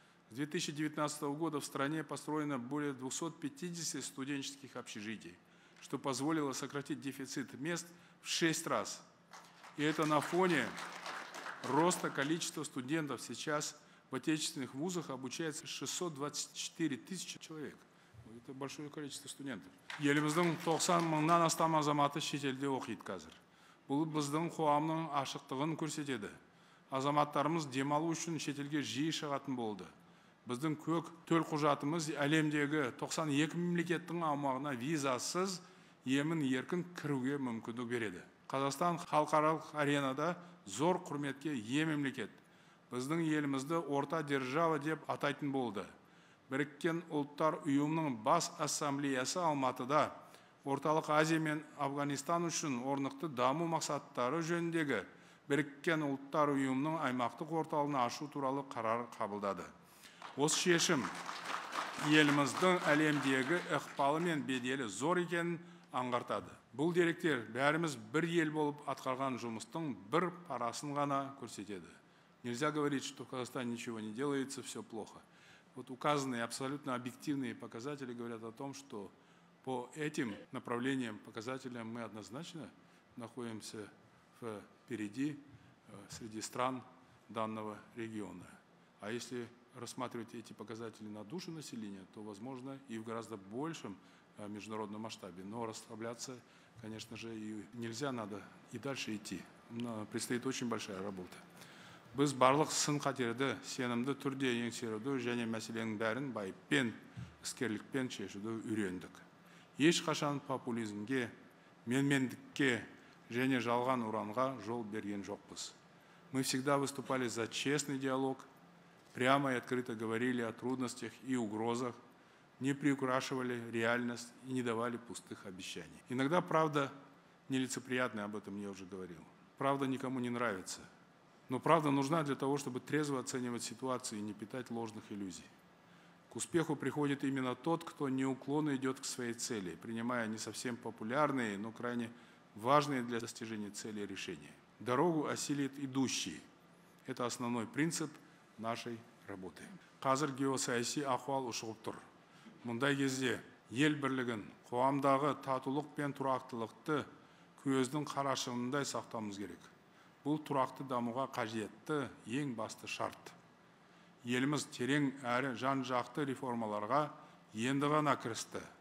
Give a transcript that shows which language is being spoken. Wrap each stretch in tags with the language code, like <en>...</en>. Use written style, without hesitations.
<ru>С 2019 года в стране построено более 250 студенческих общежитий, что позволило сократить дефицит мест в 6 раз. И это на фоне роста количества студентов. Сейчас в отечественных вузах обучается 624 тысячи человек. Это большое количество студентов.</ru> <kk>Еліміздің 90 мыңнан астам азаматы шетелде оқиды қазір. Бұл біздің қоғамның ашықтығын көрсетеді. Азаматтарымыз демалу үшін шетелге жиі шығатын болды. Біздің көк төлқұжатымыз әлемдегі 92 мемлекеттің аумағына визасыз емін еркін кіруге мүмкіндік береді. Қазақстан халықаралық аренада зор құрметке ие мемлекет. Біздің елімізді орта держава деп атайтын болды. Біріккен ұлттар ұйымының бас ассамблеясы Алматыда Орталық Азия мен Афганистан үшін орнықты даму мақсаттары жөніндегі Біріккен ұлттар ұйымының аймақтық орталығын ашу туралы қарар қабылдады. Осы шешім еліміздің әлемдегі ықпалы мен беделі зор екенін аңғартады. Бұл деректер бәріміз бір ел болып атқарған жұмыстың бір парасын ғана көрсетеді.</kk> <ru>Нельзя говорить, что в Казахстане ничего не делается, все плохо. Вот указанные абсолютно объективные показатели говорят о том, что по этим направлениям, показателям мы однозначно находимся впереди среди стран данного региона. А если рассматривать эти показатели на душу населения, то, возможно, и в гораздо большем международном масштабе. Но расслабляться, конечно же, и нельзя, надо и дальше идти. Предстоит очень большая работа.</ru> <kk>Біз барлық сын-қатерді сенімді түрде еңсеруді және мәселенің бәрін байыппен, іскерлікпен шешуді үйрендік. Ешқашан популизмге, менмендікке және жалған ұранға жол берген жоқпыз.</kk> <ru>Мы всегда выступали за честный диалог, прямо и открыто говорили о трудностях и угрозах, не приукрашивали реальность и не давали пустых обещаний. Иногда правда нелицеприятная, об этом я уже говорил. Правда никому не нравится. Но правда нужна для того, чтобы трезво оценивать ситуацию и не питать ложных иллюзий. К успеху приходит именно тот, кто неуклонно идет к своей цели, принимая не совсем популярные, но крайне важные для достижения цели решения. Дорогу осилит идущий. Это основной принцип нашей работы.</ru> <kk>Қазір геосаяси ахуал ушығып тұр. Мұндай кезде ел бірлігін, қоғамдағы татулық пен тұрақтылықты көздің қарашығындай сақтауымыз керек. Бұл тұрақты дамуға қажетті ең басты шарт. Еліміз терең әрі жан-жақты реформаларға енді ғана кірісті.</kk>